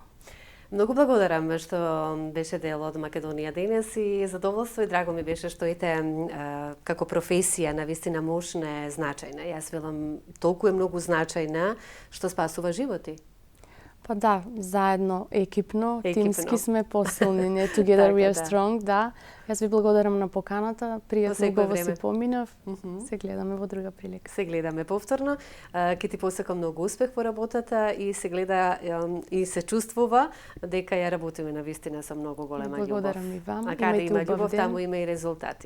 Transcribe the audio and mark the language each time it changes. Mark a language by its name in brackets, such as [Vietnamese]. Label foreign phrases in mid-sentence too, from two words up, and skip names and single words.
[Macedonian] Многу благодарам што беше дел од Македонија денес и задоволство и драго ми беше што ете како професија навистина мощна е значајна. Јас велам толку е многу значајна што спасува животи. Па да, заедно, екипно, тимски сме посилни, не [English] together we are strong, [Macedonian] да. Јас ви благодарам на поканата, пријатно го си поминав, се гледаме во друга прилика. Се гледаме повторно, ќе ти посакам многу успех во работата и се гледа и се чувствува дека ја работиме навистина со многу голема љубов. Благодарам и вам. А каде има љубов, таму има и резултати.